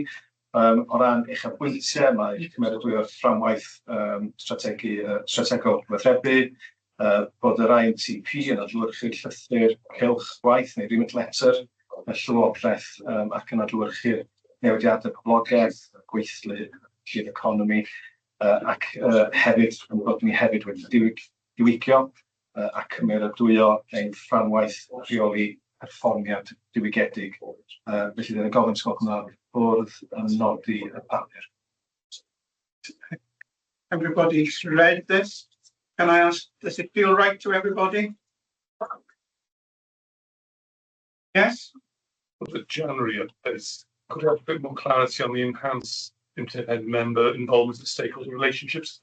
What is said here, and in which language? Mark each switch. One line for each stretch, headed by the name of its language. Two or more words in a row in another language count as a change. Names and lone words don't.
Welsh: O ran uchafbwyntiau, mae cymeradwyo'r fframwaith strategol weithredu, bod yr INTP yn adlewyrchu'r llythyr cylch gwaith neu
English: remit letter,
Welsh: y llywodraeth ac yn adlewyrchu'r newidiadau poblogaeth, gweithlu, gyda economi, ac hefyd, yn bod ni hefyd wedi diwygio ac cymeradwyo ein fframwaith rheoli perfformiad diwygedig. Felly, dyna gofyn sgwrs yna bwrdd yn nodi y papur.
English: Everybody's read this. Can I ask, does it feel right to everybody? Yes? For the January updates, could I have a bit more clarity on the enhanced independent member involvement and stakeholder relationships?